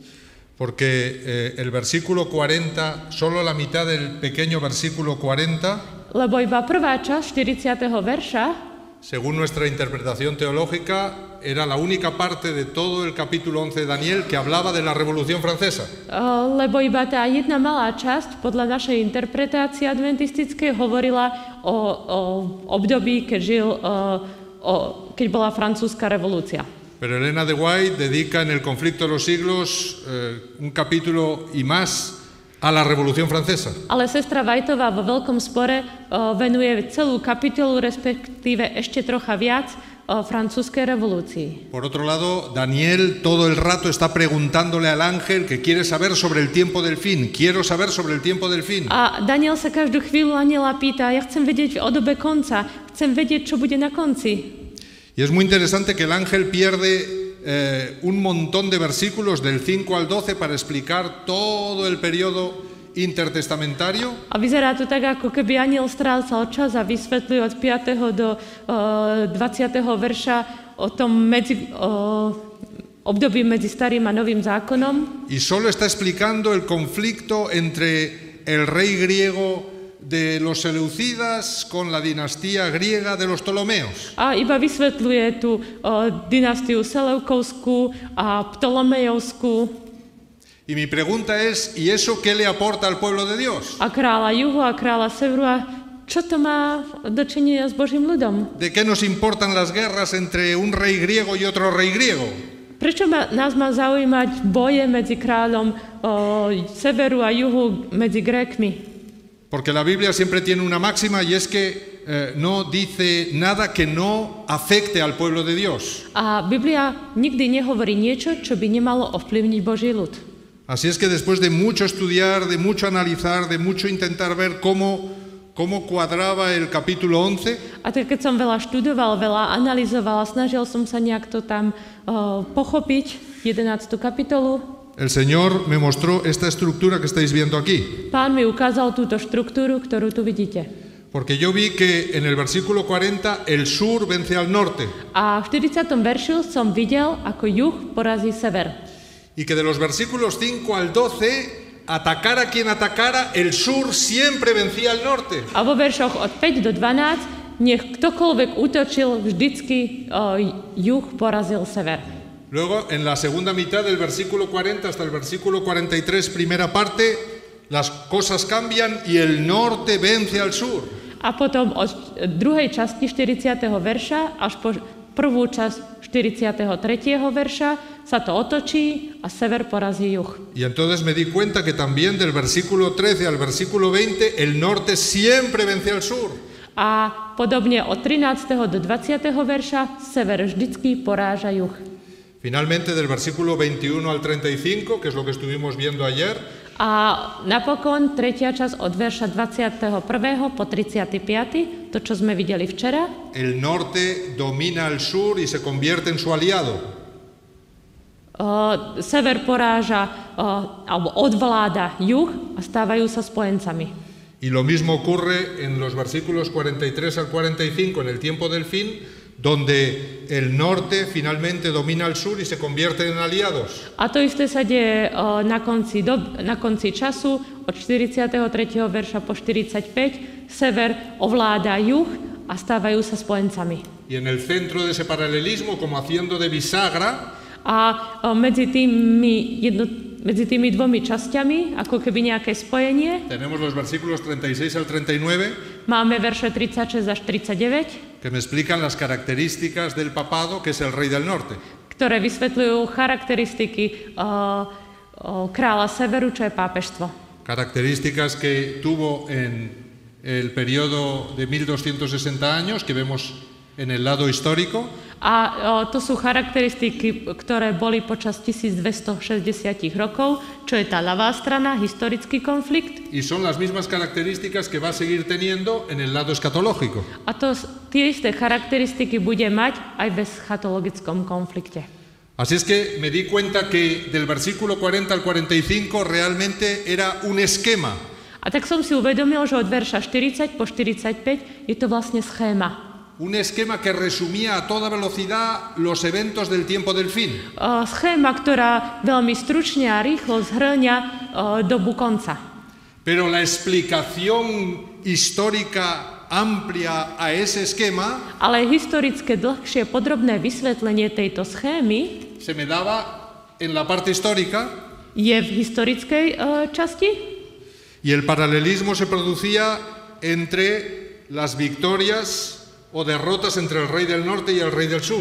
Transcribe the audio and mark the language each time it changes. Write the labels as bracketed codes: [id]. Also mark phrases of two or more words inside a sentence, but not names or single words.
[es] porque el versículo 40, solo la mitad del pequeño versículo 40, [sk] Lebo iba prvá časť 40. verša, [es] según nuestra interpretación teológica, era la única parte de todo el capítulo 11 de Daniel que hablaba de la Revolución Francesa. [sk] lebo iba tá jedna malá časť, podľa našej interpretácie adventistickej, hovorila o období, keď bola francúzska revolúcia. [es] Pero Elena de White dedica en el conflicto de los siglos un capítulo y más a la Revolución Francesa. [sk] Ale sestra Whiteová vo Veľkom spore venuje celú kapitolu, respektíve ešte trocha viac francúzskej revolúcii. [es] Por otro lado, Daniel todo el rato está preguntándole al ángel que quiere saber sobre el tiempo del fin. Quiero saber sobre el tiempo del fin. [sk] A Daniel sa každú chvíľu aniela pýta, ja chcem vedieť o dobe konca, chcem vedieť, čo bude na konci. [es] Y es muy interesante que el ángel pierde un montón de versículos del 5 al 12 para explicar todo el periodo intertestamentario. [sk] A vyzerá to tak, ako keby aniel strácal čas a vysvetľuje od 5. do 20. verša o tom období medzi starým a novým zákonom. [es] Y solo está explicando el conflicto entre el rey griego de los seleucidas con la dinastía griega de los Ptolomeos. [sk] A iba vysvetľuje tú dynastiu Seleukovskú a Ptolomejovskú. [es] Y mi pregunta es, ¿y eso qué le aporta al pueblo de Dios? [sk] A kráľa juhu a kráľa severu. A čo to má dočinenia s Božím ľudom? [es] ¿De qué nos importan las guerras entre un rey griego y otro rey griego? [sk] Prečo nás má zaujímať boje medzi kráľom severu a juhu, medzi Grékmi? [es] Porque la Biblia siempre tiene una máxima y es que no dice nada que no afecte al pueblo de Dios. [sk] A Biblia nikdy nehovorí niečo, čo by nemalo ovplyvniť Boží ľud. [es] Así es que después de mucho estudiar, de mucho analizar, de mucho intentar ver cómo cuadraba el capítulo 11, [sk] A tak keď som veľa študoval, veľa analyzoval, snažil som sa nejak to tam pochopiť, 11. kapitolu, [es] el Señor me mostró esta estructura que estáis viendo aquí. [sk] Pán mi ukázal túto štruktúru, ktorú tu vidíte. [es] Porque yo vi que en el versículo 40 el sur vence al norte. [sk] A v 40. veršu som videl, ako juh porazí sever. [es] Y que de los versículos 5 al 12 atacara quien atacara, el sur siempre vencía al norte. [sk] A vo veršoch od 5 do 12 nech ktokoľvek útočil, vždycky juh porazil sever. [es] Luego, en la segunda mitad del versículo 40 hasta el versículo 43, primera parte, las cosas cambian y el norte vence al sur. [sk] A potom od druhej časti 40. verša až po prvú časť 43. verša sa to otočí a sever porazí juh. [es] Y entonces me di cuenta que también del versículo 13 al versículo 20, el norte siempre vence al sur. [sk] A podobne od 13. do 20. verša sever vždycky poráža juh. [es] Finalmente, del versículo 21 al 35, que es lo que estuvimos viendo ayer, [sk] A napokon tretia časť od verša 21. po 35. to, čo sme videli včera. [es] el norte domina al sur y se convierte en su aliado. [sk] Sever poráža alebo odvláda juh a stávajú sa spojencami. [es] Y lo mismo ocurre en los versículos 43 al 45, en el tiempo del fin, donde el norte finalmente domina al sur y se convierte en aliados. [sk] A to isté sa deje na konci času od 43. verša po 45. Sever ovláda juh a stávajú sa spojencami. [es] Y en el centro de ese paralelismo, como haciendo de bisagra, [sk] A medzi tými dvomi časťami, ako keby nejaké spojenie, [es] tenemos los versículos 36 al 39, [sk] máme verše 36 až 39, [es] que me explican las características del papado, que es el rey del norte. [sk] ktoré vysvetľujú charakteristiky kráľa severu, čo je pápežstvo. [es] Características que tuvo en el periodo de 1260 años, que vemos en el lado histórico. [sk] A to sú charakteristiky, ktoré boli počas 1260 rokov, čo je tá ľavá strana, historický konflikt. [es] Y son las mismas características que va a seguir teniendo en el lado escatológico. [sk] A to tie isté charakteristiky bude mať aj v eschatologickom konflikte. [es] Así es que me di cuenta que del versículo 40 al 45 realmente era un esquema. [sk] A tak som si uvedomil, že od verša 40 po 45 je to vlastne schéma. [es] Un esquema que resumía a toda velocidad los eventos del tiempo del fin. [sk] Schéma, ktorá veľmi stručne a rýchlo zhrňa dobu konca. [es] Pero la explicación histórica amplia a ese esquema [sk] Ale historické, dlhšie, podrobné vysvetlenie tejto schémy [es] se me daba en la parte histórica [sk] je v historickej časti [es] y el paralelismo se producía entre las victorias o derrotas entre el rey del norte y el rey del sur.